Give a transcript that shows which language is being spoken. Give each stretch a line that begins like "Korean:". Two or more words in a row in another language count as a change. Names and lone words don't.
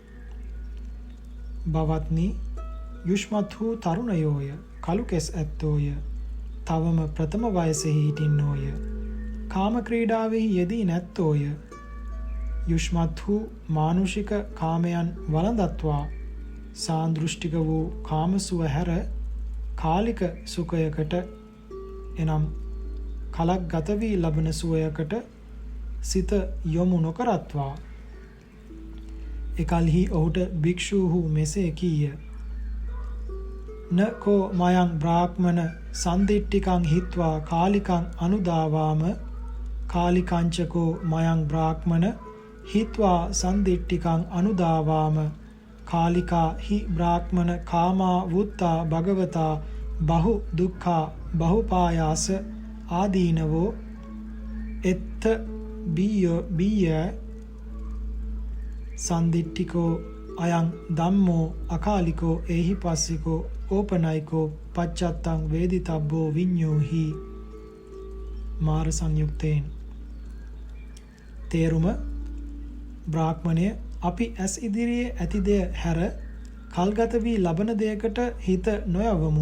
Sinhala: බවත්නි යුෂ්මත් වූ තරුණයෝය, කළු කෙස් ඇත්තෝය, තවම ප්‍රථම වයසෙහි හිටින්නෝය, කාම ක්‍රීඩාවෙහි යෙදී නැත්තෝය, යුෂ්මත් වූ මානුෂික කාමයන් වළඳත්වා සාන්දෘෂ්ටික වූ කාමසුව හැර කාලික සුඛයකට එනම් කලක් ගත වී ලබන සුවයකට සිත යොමු නොකරත්වා. එකල්හි ඔහුට භික්ෂූහු මෙසේ කීය.
Pali: නකෝ මයං බ්‍රාහ්මණ සන්දිට්ඨිකං හිත්වා කාලිකං අනුදාවාම කාලිකංචකෝ මයං බ්‍රාහ්මණ හිත්වා සන්දිට්ඨිකං අනුදාවාම කාලිකා හි බ්‍රාහ්මණ කාමා වුත්තා භගවතා බහු දුක්ඛා බහුපායාස ආදීනවෝ එත්ත බීය සන්දිට්ඨිකෝ අයං ධම්මෝ අකාලිකෝ ඒහි පස්සිකෝ ඕපනයිකෝ පච්චත්තං වේදිතබ්බෝ විඤ්ඤෝහි.
Sinhala: මාර සංයුක්තයෙන්. තේරුම බ්‍රාහ්මණය අපි ඇස් ඉදිරියේ ඇති දෙය හැර කල්ගත වී ලබන දෙයකට හිත නොයවමු.